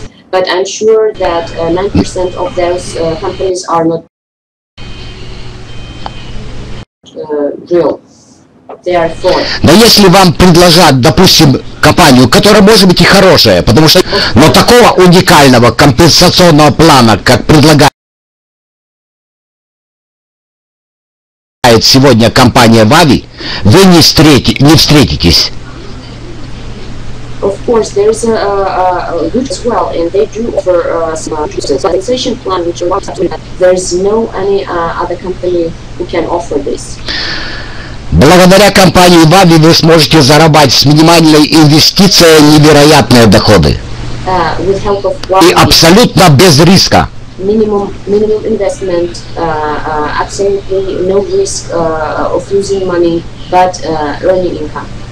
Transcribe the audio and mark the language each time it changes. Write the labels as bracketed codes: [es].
[en] But I'm sure that 9% of those companies are not real. They are fraud. [ru] Но если вам предложат, допустим, компанию, которая может быть и хорошая, потому что, но такого уникального компенсационного плана, как предлагает сегодня компания WowWe, вы не встретитесь. [en] Of course, there is a good as well, and they do offer some compensation plan, which there is no any other company who can offer this. [ru] Благодаря компании WowWe вы сможете зарабатывать с минимальной инвестицией невероятные доходы. [en] With help of WowWe, [ru] И абсолютно без риска. [en] Minimum investment, absolutely no risk of losing money, but earning income.